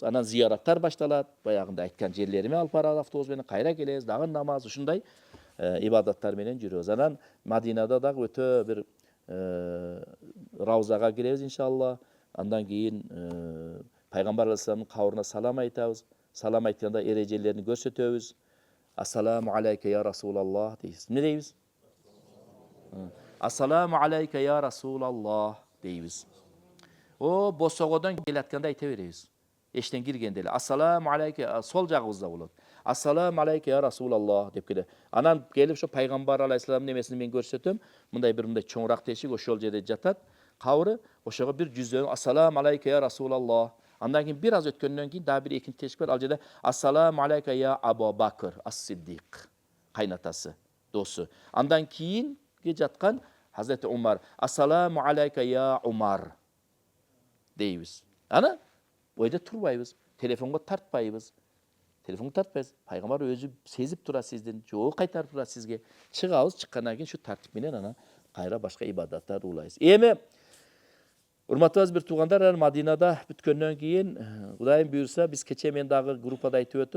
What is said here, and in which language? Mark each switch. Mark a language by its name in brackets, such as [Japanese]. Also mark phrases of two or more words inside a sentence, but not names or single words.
[Kyrgyz] Анан зыяраттар башталат. Баягында айткан жерлериме алып барабыз автобус менен, кайра келебиз, дагы намаз, ушундай ибадаттар менен жүрөбүз. Анан Мадинада дагы өтө бир Раузага киребиз иншалла. Андан кийин пайгамбар алейхисаламдын кабырына салам айтабыз. Салам айтканда эрежелерин көрсөтөбүз. [Arabic] السلام عليك يا رسول الله дейбиз. [Kyrgyz] Эмне дейбиз? [Arabic] السلام عليك يا رسول الله дейбиз. [Kyrgyz] О босогодон келатканда айта беребиз. Эштен киргенде эле [Arabic] السلام عليك, [Kyrgyz] сол жагыбызда болот. [Arabic] السلام عليك يا رسول الله [Kyrgyz] деп келе. Анан келип ошо пайгамбар алейхисаламдын немесин мен көрсөтөм. Мындай бир мындай чоңураак тешик ошол жерде жатат. Кабыры ошого бир жүздөн [Arabic] السلام عليك يا رسول الله. [Kyrgyz] Андан кийин бир аз өткөндөн кийин дагы бир экинчи тешик бар. Ал жерде [Arabic] السلام عليك يا أبا بكر الصديق. [Kyrgyz] Кайнатасы, досу. Андан кийинги жаткан Hazreti Umar. [Arabic] السلام عليك يا عمر дейбиз. [Kyrgyz] Ана ойда турбайбыз. Телефонго тартпайбыз. Телефонго тартпайбыз. Пайгамбар өзү сезип тура сиздин, жооп кайтарып тура сизге. Чыгабыз, чыккандан кийин шу тартип менен анан кайра башка ибадаттарды улайбыз. Эми урматтуу азиз бир туугандар, Мадинада бүткөндөн кийин Кудайым буйрса биз кече мен дагы группада айтып өттүм.